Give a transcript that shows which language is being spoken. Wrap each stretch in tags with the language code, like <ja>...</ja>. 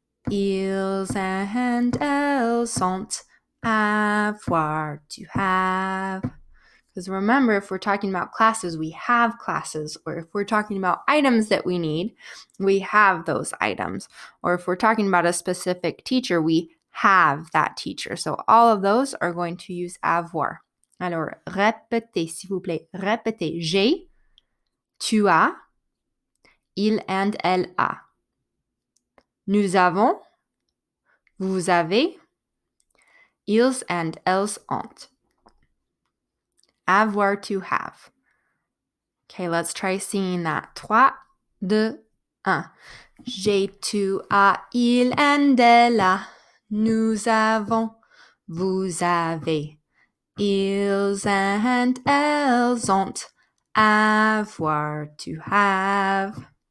<fr>Ils and elles ont. Avoir,</fr> <en>to have. Because remember, if we're talking about classes, we have classes. Or if we're talking about items that we need, we have those items. Or if we're talking about a specific teacher, we have that teacher. So all of those are going to use avoir.</en> <fr>Alors, répétez, s'il vous plaît. Répétez. J'ai, tu as, il and elle a. Nous avons, vous avez, ils and elles ont. Avoir,</fr> <en>to have. Okay, let's try singing that.</en> <fr>3, 2, 1. J'ai, tu as, il and elle a. Nous avons, vous avez. Ils and elles ont. Avoir,</fr> <en>to have.</en>